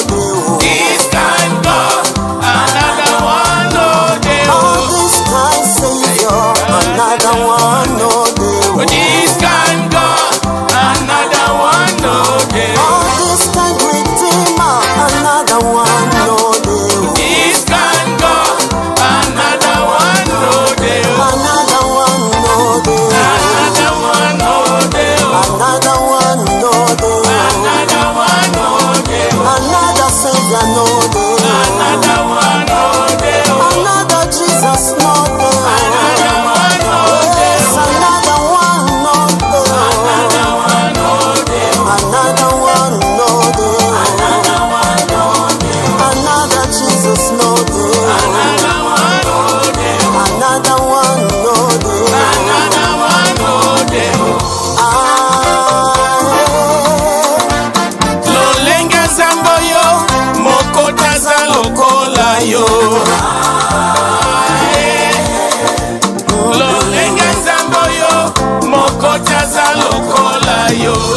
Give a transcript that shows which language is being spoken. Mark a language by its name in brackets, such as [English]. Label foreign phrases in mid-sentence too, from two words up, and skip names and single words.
[English] This kind God, another one, no Oh, this kind Savior, another one, no This kind God, another one, no Oh, this kind Redeemer, another one, no This kind God, another one, no Another one, no Another one, no Another one, no Another one, no Another Savior, no Another one, no Another Jesus, no Another one, no Yes, another one, no Another one, no Another one, no Another Jesus, no Another one, no Another one, no Another one, [Lingala] Lolenga zambo yo, mokota za lokola yo. Lolenga zambo yo, mokota za lokola yo.